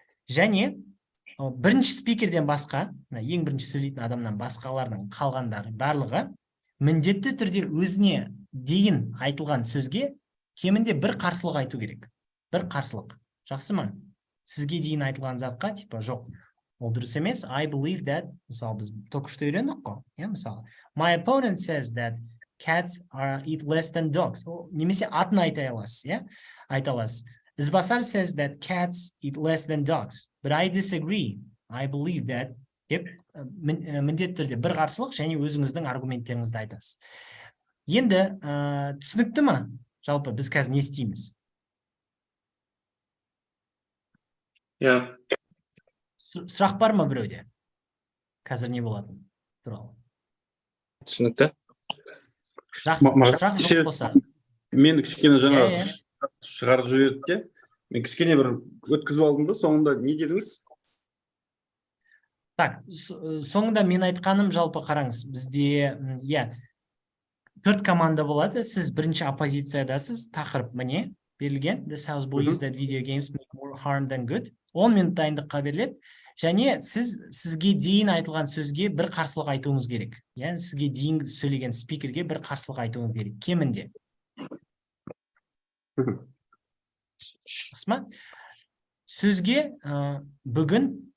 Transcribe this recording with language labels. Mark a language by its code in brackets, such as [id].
[kk] Және бірінші спикерден басқа, ең бірінші сөйлейтін адамнан басқалардың қалғандары барлығы міндетті түрде өзіне дейін айтылған сөзге кемінде бір қарсылық айту керек. Бір қарсылық. Жақсы ма? Сізге дейін айтылған затқа, типа, жоқ, ол дұрыс емес. [en] I believe that, [kk] мысалы, біз [ru] только что [kk] үйрендік қой. Мысалы, [en] my opponent says that cats eat less than dogs. [kk] Немесе атын айта аласыз. [en] Ізбасар says that cats eat less than dogs. But I disagree. I believe that. [kk] Деп, міндетті түрде бір қарсылық және өзіңіздің аргументтеріңізді айтасыз. Енді, түсінікті ма? Жалпы, біз қазір не істейміз? Сұрақ бар ма біреуде? Қазір не болатын? Туралы. Түсінікті. Жақсы, сұрақ жоқ болса. Мен кішкене жаңа шығарып жіберді. Мен кішкене бір өткізіп алдым да, соңында не дедіңіз? Так, соңында мен айтқаным жалпы қараңыз. Бізде, 4 команда болады. Сіз бірінші оппозициядасыз, тақырып міне берілген. [en] This house believes that video games make more harm than good. [kk] 10 минут дайындыққа беріледі. Және сізге дейін айтылған сөзге бір қарсылық айтуыңыз керек. Сізге дейін сөйлеген спикерге бір қарсылық айтуыңыз керек. Кемінде. Жақсы ма? Сөзге бүгін.